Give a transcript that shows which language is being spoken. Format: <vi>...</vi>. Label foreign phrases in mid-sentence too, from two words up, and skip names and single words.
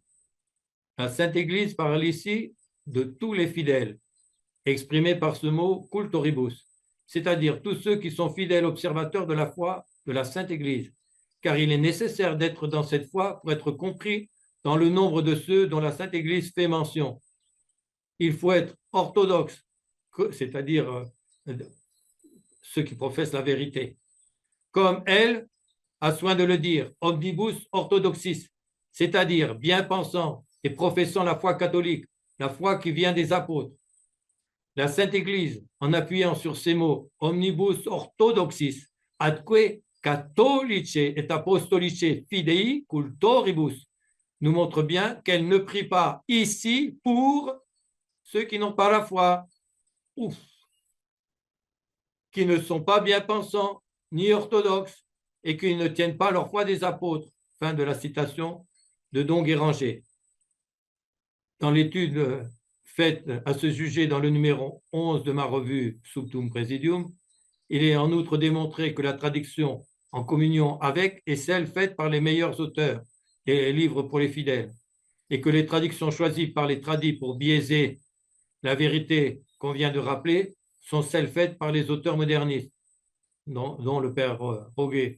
<fr>La Sainte Église parle ici de tous les fidèles, exprimés par ce mot cultoribus, c'est-à-dire tous ceux qui sont fidèles observateurs de la foi de la Sainte Église, car il est nécessaire d'être dans cette foi pour être compris dans le nombre de ceux dont la Sainte Église fait mention. Il faut être orthodoxe, c'est-à-dire ceux qui professent la vérité, comme elle a soin de le dire,</fr> <la>omnibus orthodoxis,</la> <fr>c'est-à-dire bien pensant et professant la foi catholique, la foi qui vient des apôtres. La Sainte Église, en appuyant sur ces mots,</fr> <la>omnibus orthodoxis, atque catholice et apostolice fidei cultoribus,</la> <fr>nous montre bien qu'elle ne prie pas ici pour ceux qui n'ont pas la foi, qui ne sont pas bien pensants ni orthodoxes et qui ne tiennent pas leur foi des apôtres. Fin de la citation de Don Guéranger. Dans l'étude faite à ce sujet dans le numéro 11 de ma revue Subtum Praesidium, il est en outre démontré que la traduction en communion avec est celle faite par les meilleurs auteurs des livres pour les fidèles, et que les traductions choisies par les tradis pour biaiser la vérité qu'on vient de rappeler sont celles faites par les auteurs modernistes, dont le père Roguet.</fr>